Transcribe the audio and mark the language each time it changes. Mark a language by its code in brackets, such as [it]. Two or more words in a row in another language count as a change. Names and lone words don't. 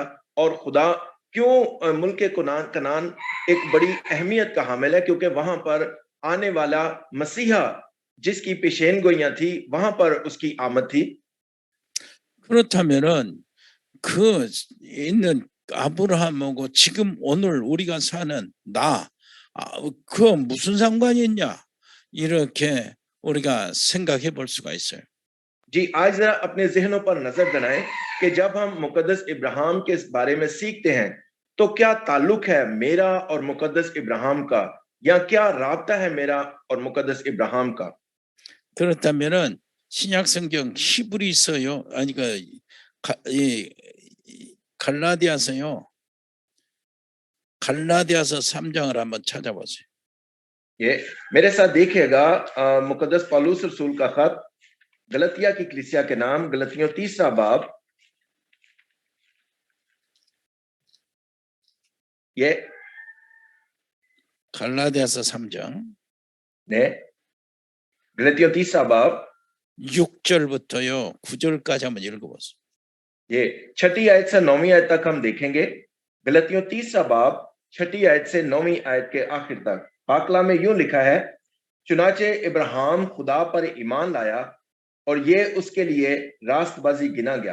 [hi] और खुदा क्यों मुल्क कनान एक बड़ी अहमियत का हामिल है? क्योंकि वहां पर आने वाला मसीहा जिसकी पेशेन गोइयां थी, वहां पर उसकी आमद थी। [ko] 그렇다면은 그 있는 아브라함하고 지금 오늘 우리가 사는 그 무슨 상관이 있냐? 이렇게 우리가 생각해 볼 수가 있어요. [hi] जी, आज जरा अपने जहनों पर नजर बनाएं कि जब हम मुकद्दस इब्राहिम के बारे में सीखते हैं तो क्या ताल्लुक है मेरा और मुकद्दस इब्राहिम का, या क्या राब्ता है मेरा और मुकद्दस इब्राहिम का? [ko] 그렇다면은 신약 성경 히브리서요, 아니 갈라디아서요. 갈라디아서 3장을 한번 찾아보세요. [hi] ये मेरे साथ देखिएगा मुकद्दस पौलुस रसूल का खत गलतिया की कलीसिया के नाम, गलतियों 3 बाब, ये [ko] 갈라디아서 3장 [hi] ने गलतियों 3 बाब [ko] 6절부터요 9절까지 한번 읽어보세요. [hi] ये 6ठी आयत से 9वीं आयत तक हम देखेंगे। गलतियों 3 बाब 6ठी आयत से 9वीं आयत के आखिर तक पाकला में यूं लिखा है, चुनाचे इब्राहिम खुदा पर ईमान लाया और ये उसके लिए रास्तबाजी गिना गया।